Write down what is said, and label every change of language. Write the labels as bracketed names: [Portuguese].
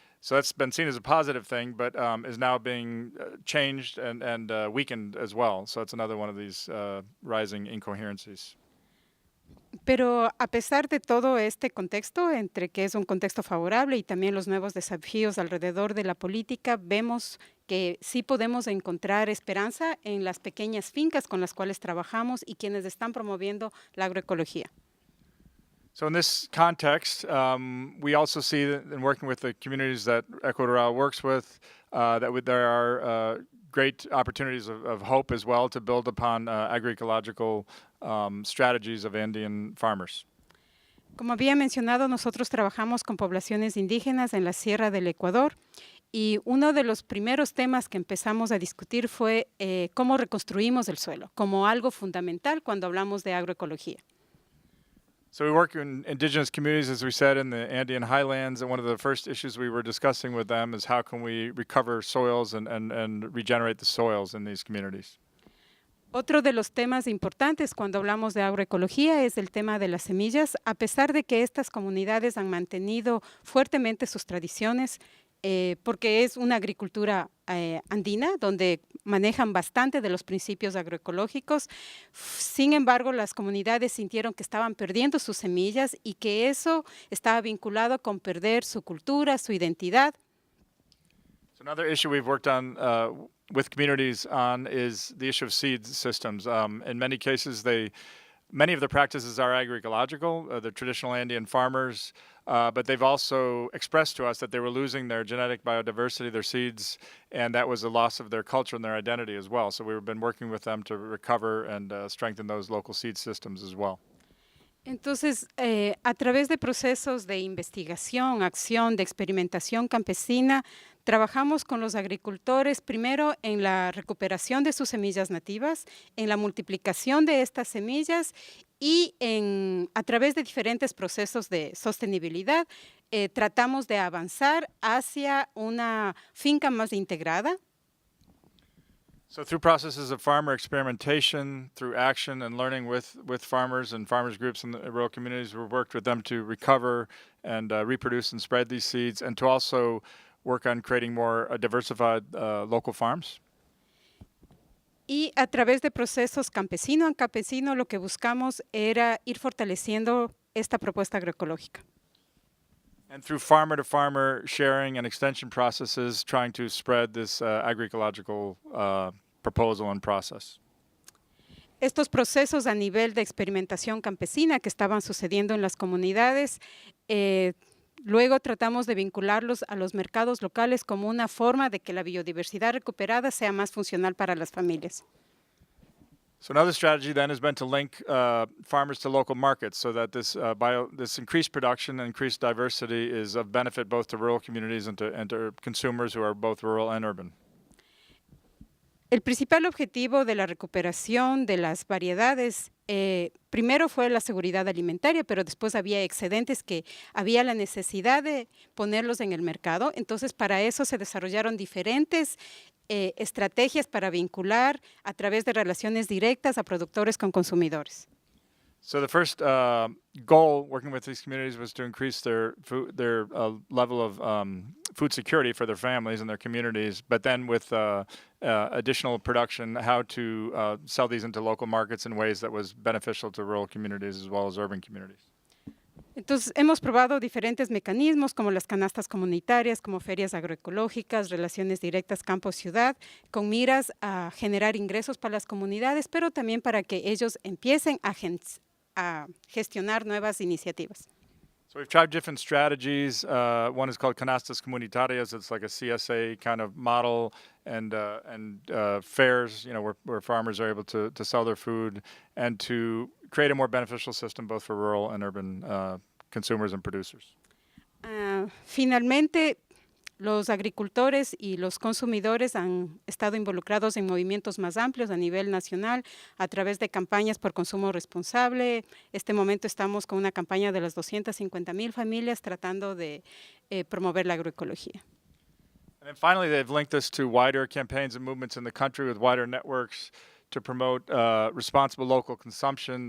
[English] So that's been seen as a positive thing, but is now being changed and weakened as well. So it's another one of these rising incoherencies. [Spanish] Pero a pesar de todo este contexto, entre que es un contexto favorable y también los nuevos desafíos alrededor de la política, vemos que sí podemos encontrar esperanza en las pequeñas fincas con las cuales trabajamos y quienes están promoviendo la agroecología. [English] So in this context, we also see that in working with the communities that Ecorural works with, there are great opportunities of hope as well to build upon agroecological strategies of Andean farmers. [Spanish] Como había mencionado, nosotros trabajamos con poblaciones indígenas en la Sierra del Ecuador y uno de los primeros temas que empezamos a discutir fue cómo reconstruimos el suelo, como algo fundamental cuando hablamos de agroecología. [English] So we work in indigenous communities, as we said, in the Andean highlands, and one of the first issues we were discussing with them is how can we recover soils and regenerate the soils in these communities. [Spanish] Otro de los temas importantes cuando hablamos de agroecología es el tema de las semillas. A pesar de que estas comunidades han mantenido fuertemente sus tradiciones, porque es una agricultura andina, donde manejan bastante de los principios agroecológicos. Sin embargo, las comunidades sintieron que estaban perdiendo sus semillas y que eso estaba vinculado con perder su cultura, su identidad. [English] So another issue we've worked on with communities on is the issue of seed systems. In many cases, many of the practices are agroecological, the traditional Andean farmers, but they've also expressed to us that they were losing their genetic biodiversity, their seeds, and that was a loss of their culture and their identity as well. So we've been working with them to recover and strengthen those local seed systems as well. [Spanish] Entonces, a través de procesos de investigación, acción, de experimentación campesina, trabajamos con los agricultores primero en la recuperación de sus semillas nativas, en la multiplicación de estas semillas y a través de diferentes procesos de sostenibilidad, tratamos de avanzar hacia una finca más integrada. [English] So through processes of farmer experimentation, through action and learning with farmers and farmers groups in the rural communities, we've worked with them to recover and reproduce and spread these seeds, and to also work on creating more diversified local farms. [Spanish] Y a través de procesos campesino a campesino, lo que buscamos era ir fortaleciendo esta propuesta agroecológica. [English] And through farmer-to-farmer sharing and extension processes, trying to spread this agroecological proposal and process. [Spanish] Estos procesos a nivel de experimentación campesina que estaban sucediendo en las comunidades, luego tratamos de vincularlos a los mercados locales como una forma de que la biodiversidad recuperada sea más funcional para las familias. [English] So another strategy then has been to link farmers to local markets so that this increased production and increased diversity is of benefit both to rural communities and to consumers who are both rural and urban. [Spanish] El principal objetivo de la recuperación de las variedades primero fue la seguridad alimentaria, pero después había excedentes que había la necesidad de ponerlos en el mercado. Entonces, para eso se desarrollaron diferentes estrategias para vincular a través de relaciones directas a productores con consumidores. [English] So the first goal working with these communities was to increase their level of food security for their families and their communities, but then with additional production, how to sell these into local markets in ways that was beneficial to rural communities as well as urban communities. [Spanish] Entonces, hemos probado diferentes mecanismos como las canastas comunitarias, como ferias agroecológicas, relaciones directas campo-ciudad, con miras a generar ingresos para las comunidades, pero también para que ellos empiecen a gestionar nuevas iniciativas. [English] So we've tried different strategies. One is called canastas comunitarias. It's like a CSA kind of model, and fairs, where farmers are able to sell their food and to create a more beneficial system both for rural and urban consumers and producers. [Spanish] Finalmente, los agricultores y los consumidores han estado involucrados en movimientos más amplios a nivel nacional a través de campañas por consumo responsable. Este momento estamos con una campaña de las 250,000 familias tratando de promover la agroecología. [English] And then finally, they've linked this to wider campaigns and movements in the country with wider networks to promote responsible local consumption.